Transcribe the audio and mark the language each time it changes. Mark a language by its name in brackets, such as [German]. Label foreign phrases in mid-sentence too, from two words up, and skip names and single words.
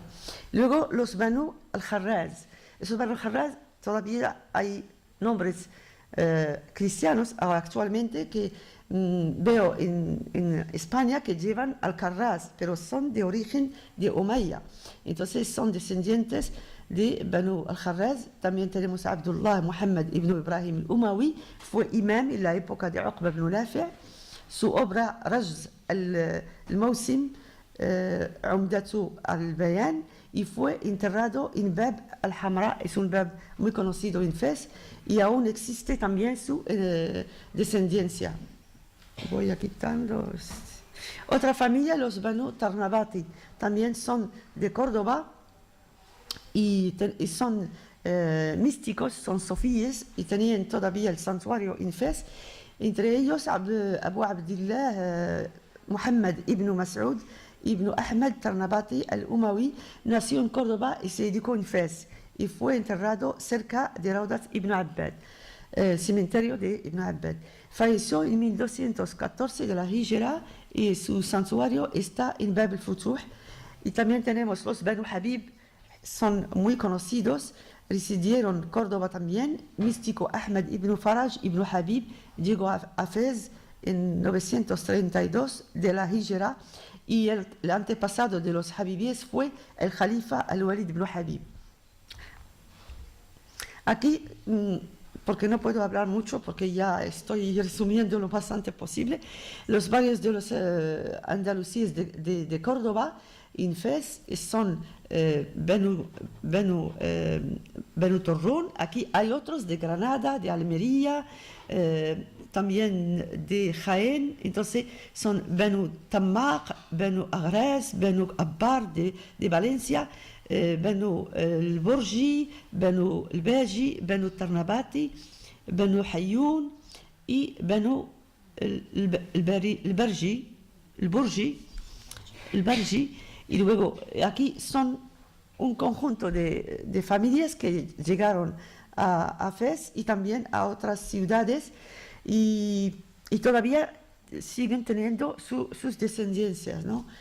[Spanish] Luego los Banu al-Kharraz. Esos Banu al-Kharraz todavía hay nombres cristianos actualmente que veo en España que llevan al-Karraz, pero son de origen de Umayya. Entonces son descendientes de Banu al-Kharraz. También tenemos a Abdullah Muhammad ibn Ibrahim al-Umawi, fue imam en la época de Uqba ibn Nafi'. Su obra Rajz al-Mawsim, Umdatu al-Bayan, y fue enterrado en Bab al-Hamra, es un Bab muy conocido en Fez, y aún existe también su descendencia. Voy a quitando. Otra familia, los Banu Tarnabati, también son de Córdoba y son místicos, son sofíes y tenían todavía el santuario en Fez. Entre ellos Abu Abdillah Muhammad ibn Mas'ud ibn Ahmad Tarnabati al-Umawi nació en Córdoba y se dedicó en Fez y fue enterrado cerca de Raudat ibn Abbad, cementerio de Ibn Abbad. Falleció en 1214 de la Hijra y su santuario está en Bab al-Futuh. Y también tenemos los Banu Habib, son muy conocidos, residieron en Córdoba también. Místico Ahmad ibn Faraj ibn Habib llegó a Fez en 932 de la Hijra y el antepasado de los Habibíes fue el Jalifa al-Walid ibn Habib. Aquí, porque no puedo hablar mucho, porque ya estoy resumiendo lo bastante posible, los barrios de los andalusíes de Córdoba, en Fez, son Benu Torrón. Aquí hay otros de Granada, de Almería, también de Jaén. Entonces son Benu Tamaq, Benu Agres, Benu Abbar de Valencia, Benu el Borgi, Benu el Baji, Benu Tarnabati, Benu Hayoun y Benu el Barji. Y luego aquí son un conjunto de familias que llegaron a Fez y también a otras ciudades y todavía siguen teniendo sus descendencias, ¿no?